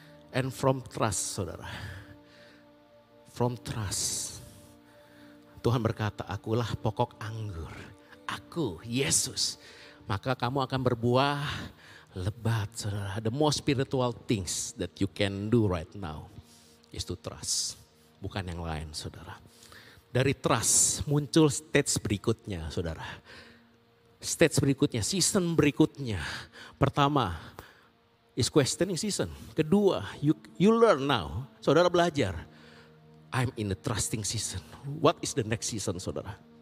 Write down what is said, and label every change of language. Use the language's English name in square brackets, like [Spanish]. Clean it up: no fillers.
[English] And from trust, saudara. From trust. [Indonesian] Tuhan berkata, akulah pokok anggur. Aku, Yesus. Maka kamu akan berbuah lebat, saudara. [English] The most spiritual things that you can do right now is to trust. [Indonesian] Bukan yang lain, saudara. Dari trust muncul stage berikutnya, saudara. Stage berikutnya, season berikutnya. [English] Pertama is questioning season. Kedua, you learn now. [Indonesian] Saudara belajar. [English] I'm in the trusting season. What is the next season, saudara?